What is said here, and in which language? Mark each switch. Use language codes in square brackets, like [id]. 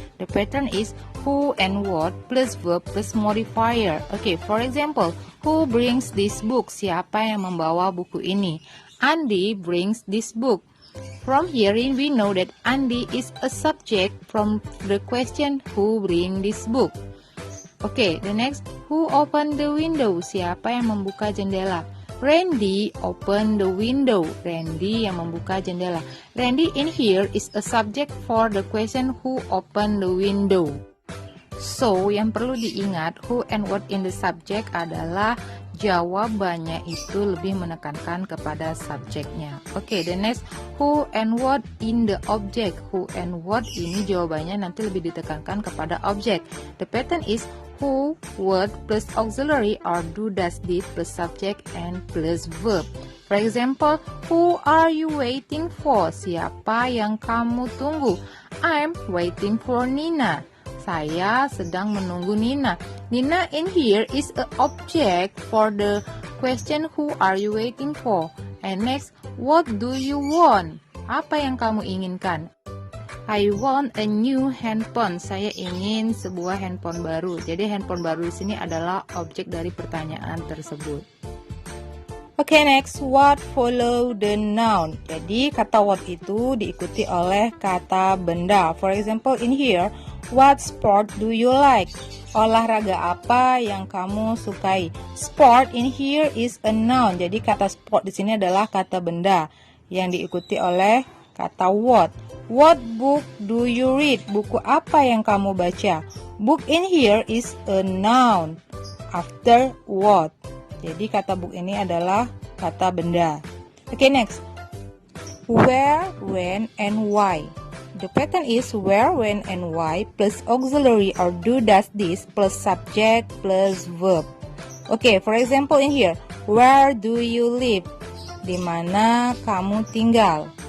[en] The pattern is who and what plus verb plus modifier. Okay, for example, who brings this book? [id] Siapa yang membawa buku ini? [en] Andy brings this book. From herein we know that Andy is a subject from the question who bring this book. Okay, the next, who opened the window? [id] Siapa yang membuka jendela? [en] Randy opened the window. [id] Randy yang membuka jendela. [en] Randy in here is a subject for the question who opened the window. [id] So, yang perlu diingat, [en] who and what in the subject [id] adalah jawabannya itu lebih menekankan kepada subjeknya. [en] Oke, the next, who and what in the object. [id] Who and what ini jawabannya nanti lebih ditekankan kepada objek. [en] The pattern is who, what plus auxiliary or do, does, did plus subject and plus verb. For example, who are you waiting for? [id] Siapa yang kamu tunggu? [en] I'm waiting for Nina. [id] Saya sedang menunggu Nina. [en] Nina in here is a object for the question who are you waiting for. And next, what do you want? [id] Apa yang kamu inginkan? [en] I want a new handphone. [id] Saya ingin sebuah handphone baru. Jadi handphone baru di sini adalah objek dari pertanyaan tersebut. Oke, [en] next, what follow the noun. [id] Jadi kata what itu diikuti oleh kata benda. [en] For example, in here, what sport do you like? [id] Olahraga apa yang kamu sukai? [en] Sport in here is a noun. [id] Jadi kata sport di sini adalah kata benda yang diikuti oleh kata what. [en] What book do you read? [id] Buku apa yang kamu baca? [en] Book in here is a noun after what. [id] Jadi kata book ini adalah kata benda. [en] Okay, next. Where, when, and why. The pattern is where, when, and why plus auxiliary or do, does, this plus subject plus verb. Okay, for example in here, where do you live? [id] Di mana kamu tinggal?